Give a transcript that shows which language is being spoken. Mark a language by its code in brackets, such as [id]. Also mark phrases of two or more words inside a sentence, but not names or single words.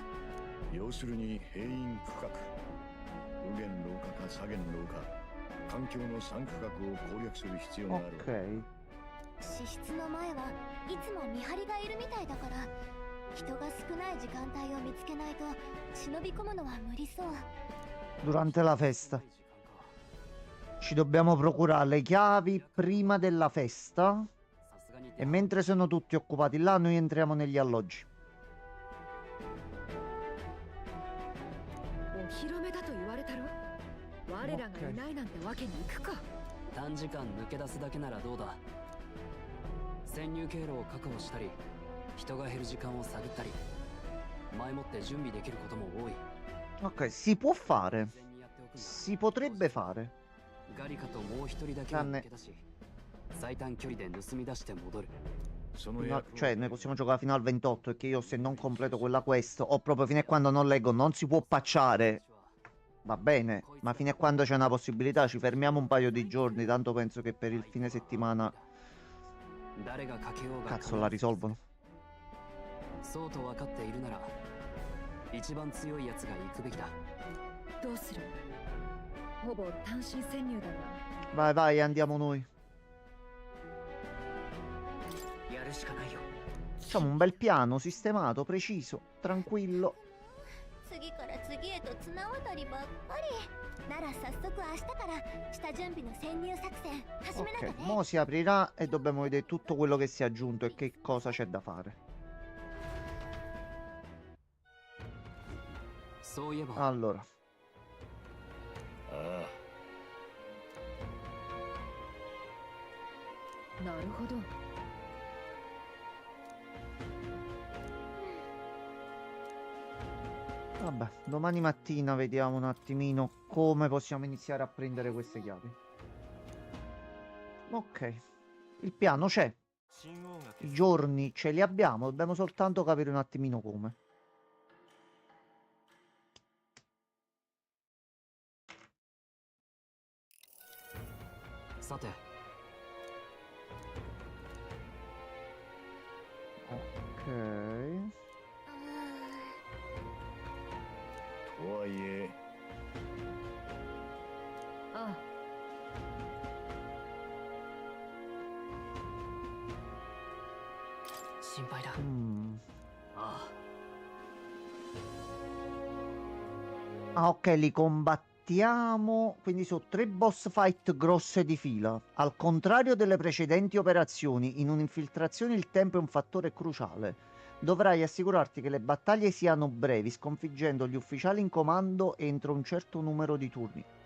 [ja] 要するに閉院区画、右舷廊下か左舷廊下、環境の3区画を攻略する必要がある。 [it] Ok. [ja] 支室の前はいつも見張りがいるみたいだから、人が少ない時間帯を見つけないと忍び込むのは無理そう。 [it] Durante la festa. Ci dobbiamo procurare le chiavi prima della festa. E mentre sono tutti occupati là, noi entriamo negli alloggi. [ja] お披露目だと言われたろ。我らがいないなんてわけにいくか。短時間抜け出すだけならどうだ。潜入経路を確保したり、人が減る時間を探ったり、前もって準備できることも多い。 [it] Ok, si può fare. Si potrebbe fare. [ja] ガリカともう一人だけを抜け出し、最短距離で盗み出して戻る。 [it] No, cioè, noi possiamo giocare fino al 28. E che io, se non completo quella quest, o proprio fino a quando non leggo, non si può patchare. Va bene, ma fino a quando c'è una possibilità, ci fermiamo un paio di giorni. Tanto penso che per il fine settimana. Cazzo, la risolvono. [ja] そうと分かっているなら、一番強いやつが行くべきだ。どうする？ほぼ単身潜入だ [it] Vai, [ja] が。 [it] vai, andiamo noi. [ja] やるしかないよ。 [it] Facciamo un bel piano sistemato, preciso, tranquillo. [ja] 次から次へと綱渡りばっかり。なら早速明日から下準備の潜入作戦始めなきゃ [it] Ok, [ja] ね。 [it] mo si aprirà e dobbiamo vedere tutto quello che si è aggiunto e che cosa c'è da fare. [ja] そういえば、 [it] Allora, [ja] あなるほど。 [it] vabbè, domani mattina vediamo un attimino come possiamo iniziare a prendere queste chiavi. Ok, il piano c'è, i giorni ce li abbiamo, dobbiamo soltanto capire un attimino come. [ja] さて、 [it] Ok, [ja] とはいえ、ああ。心配だ。あ [it] Ah, ok, li combattiamo. Quindi sono 3 [en] boss fight [it] grosse di fila. Al contrario delle precedenti operazioni, in un'infiltrazione il tempo è un fattore cruciale. Dovrai assicurarti che le battaglie siano brevi, sconfiggendo gli ufficiali in comando entro un certo numero di turni.